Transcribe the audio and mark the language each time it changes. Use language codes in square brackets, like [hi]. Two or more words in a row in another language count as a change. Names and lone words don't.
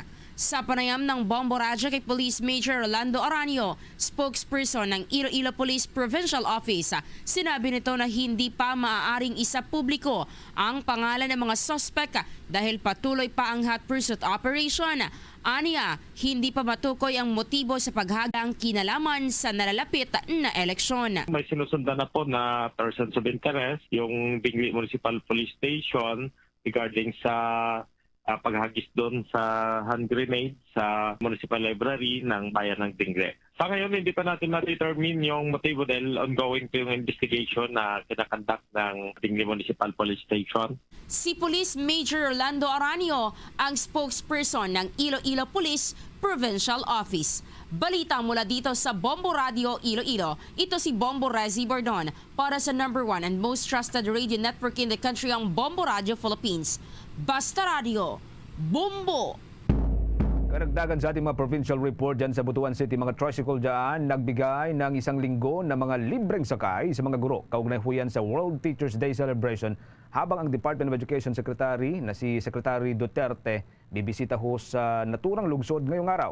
[tl] Sa panayam ng Bombo Radio kay Police Major Rolando Aranio, spokesperson ng Iloilo Police Provincial Office, sinabi nito na hindi pa maaaring isa publiko ang pangalan ng mga sospek dahil patuloy pa ang [en] hot pursuit operation. [tl] Aniya, hindi pa matukoy ang motibo sa paghagang kinalaman sa nalalapit na eleksyon. May sinusundan na po na [en] persons of interest, [tl] yung Dingle Municipal Police Station regarding sa paghagis doon sa [en] hand grenade [tl] sa Municipal Library ng Bayan ng Dingle. Sa ngayon, hindi pa natin na-determine yung motibo dahil ongoing po yung investigation na kinakandak ng Dingle Municipal Police Station. Si Police Major Rolando Aranio ang spokesperson ng Iloilo Police Provincial Office. Balita mula dito sa Bombo Radio Iloilo. Ito si Bombo Rezi Bordon para sa [en] number 1 and most trusted radio network in the country, [tl] ang Bombo Radio Philippines. Basta Radio, Bombo! Karagdagan sa ating mga provincial report dyan sa Butuan City, mga tricycle dyan nagbigay ng isang linggo na mga libreng sakay sa mga guro kaugnay huyan sa World Teachers Day celebration, habang ang Department of Education Secretary na si Secretary Duterte bibisita ho sa naturang lungsod ngayong araw.